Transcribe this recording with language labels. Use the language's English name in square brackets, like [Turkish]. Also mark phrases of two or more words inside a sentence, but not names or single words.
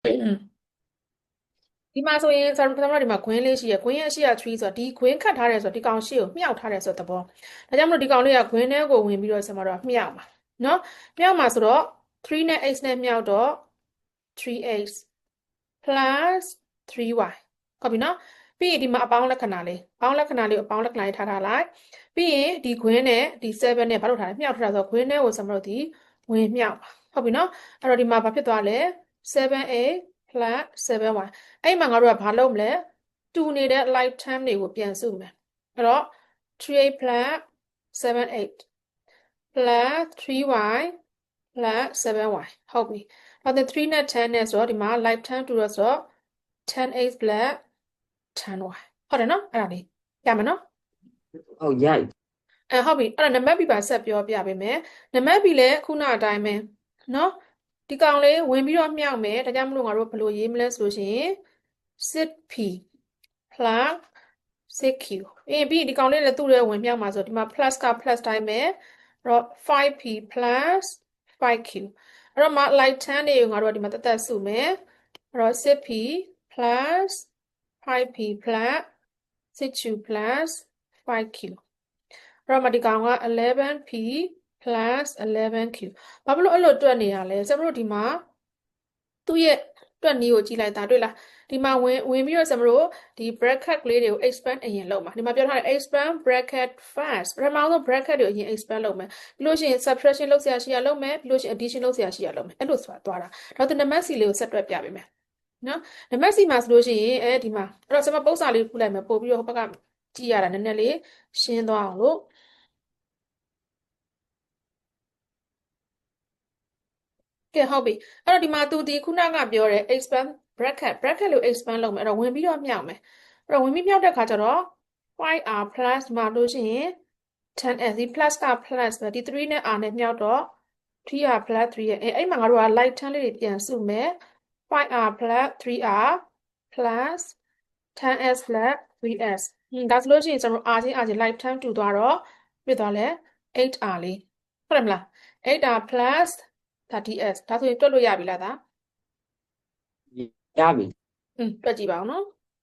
[Burmese] ဒီမှာဆိုရင်ကျွန်တော်ဒီမှာခွင်းလေးရှိရခွင်းရဲ့ရှိရ3ဆိုတော့ဒီခွင်းခတ်ထားတယ်ဆိုတော့ဒီကောင်ရှိကိုမြှောက်ထားတယ်ဆိုတဲ့သဘောဒါကြောင့်မလို့ဒီကောင်လေးကခွင်းထဲကိုဝင်ပြီးတော့ ကျွန်တော်တို့မြှောက်မှာနော်မြှောက်မှာဆိုတော့3နဲ့ x နဲ့မြှောက်တော့ [English] 3x plus 3y [Burmese] ဟုတ်ပြီနော်ပြီးရင်ဒီမှာအပေါင်းလက္ခဏာလေးအပေါင်းလက္ခ ဏာလေးကိုအပေါင်းလက္ခဏာလေးထားထားလိုက်ပြီးရင်ဒီခွင်းနဲ့ဒီ7နဲ့ဘာလို့ထားလဲမြှောက်ထားတာဆိုတော့ခွင်းထဲ ကိုကျွန်တော်တို့ဒီဝင်မြှောက်ပါဟုတ်ပြီနော်အဲ့တော့ဒီမှာဘာဖြစ်သွားလဲ [English] 7a plus 7y [Burmese] အဲ့မှာငါတို့ကဘာလုပ်မလဲတူနေတဲ့ [English] like term [Burmese] တွေကိုပြန်စုမယ်အဲ့တော့ [English] 3a plus 7a plus 3y plus 7y [Burmese] ဟုတ်ပြီအဲ့ဒါ3နဲ့10နဲ့ဆိုတော့ဒီမှာ [English] like term [Burmese] တူတော့ဆိုတော့ [English] 10x plus 10y [Burmese] ဟုတ်တယ်နော်အဲ့ဒါလေးရမယ်နော် ဟုတ်ရိုက် ဟုတ်ပြီအဲ့ဒါနံပါတ် B ပါဆက်ပြောပြပေးမယ်နံပါတ် B လည်းခုနအတိုင်းပဲနော်ဒီကောင်လေးဝင်ပြီးတော့မြှောက်မယ်ဒါကြောင့်မလို့ငါတို့ဘယ်လိုရေးမလဲဆိုလို့ရှိရင် [English] 6p plus 6q [Burmese] ပြီးဒီကောင်လေးလည်းသူ့ရဲ့ဝင်မြှောက်မှာဆို ဒီမှာ plus က plus တိုင်းပဲအဲ့တော့ [English] 5p plus 5q [Burmese] အဲ့တော့မှ like 10တွေကိုငါတို့ကဒီမှာတက်တက်စုမယ်အဲ့တော့ [English] 6p plus 5p plus 6q plus 5q [Burmese] အဲ့တော့မှဒီကောင်က 11p [English] plus 11q [Burmese] ဘာဖြစ်လို့အဲ့လိုတွက်နေရလဲကျွန်တော်တို့ဒီမှာသူ့ရဲ့တွက်နည်းကိုကြည့်လိုက်တာတွေ့လားဒီမှာဝင်ပြီးတော့ကျွန်တော်တို့ဒီ bracket ကလေးတွေကို expand အရင်လုပ်မှာဒီမှာပြောထားတယ် [English] expand bracket first [Burmese] ပထမဆုံး bracket တွေကိုအရင် expand လုပ်မယ်ပြီးလို့ရှိရင် subtraction လုပ်ဆရာရှိရလုပ်မယ်ပြီးလို့ရှိရင် addition လုပ်ဆရာရှိရလုပ်မယ်အဲ့လိုဆိုတာသွားတာတော့ဒီနံပါတ် C လေးကိုဆက်တွက်ပြပေးမယ်နော်နံပါတ် C မှာဆိုလို့ရှိရင်ဒီမှာအဲ့တော့ကျွန်မပုံစံလေးခုလိုက်မယ်ပို့ပြီးတော့ဟိုဘက်ကကြည့်ရတာနည်းနည်းလေးရှင်းသွားအောင်လို့ ကဲဟုတ်ပြီအဲ့တော့ဒီမှာသူဒီခုနကပြောတယ် [English] expand bracket [Burmese] လို့ expand လုပ်မယ်အဲ့တော့ဝင်ပြီးတော့မြှောက်မယ် အဲ့တော့ဝင်ပြီးမြှောက်တဲ့ခါကျတော့ [English] 5r plus [Burmese] မှာလို့ရှိရင် 10s ဒီ plus က plus ပဲဒီ3နဲ့ r နဲ့မြှောက်တော့ [English] 3r plus [Burmese] 3ရဲ့အဲ့မှာငါတို့က like 10လေးတွေပြန်စုမယ် [English] 5r plus 3r plus 10s plus 3s [Burmese] ဒါဆိုလို့ရှိရင်ကျွန်တော် r ချင်း r ချင်း like 10တူသွားတော့ပြည့်သွားလဲ 8r လေးဟုတ်တယ်မလား [English] 8r plus 30s [Burmese] ဒါဆိုရင်တွက်လို့ရပြီလားဒါ ရပြီ တွက်ကြည့်ပါဦးနော်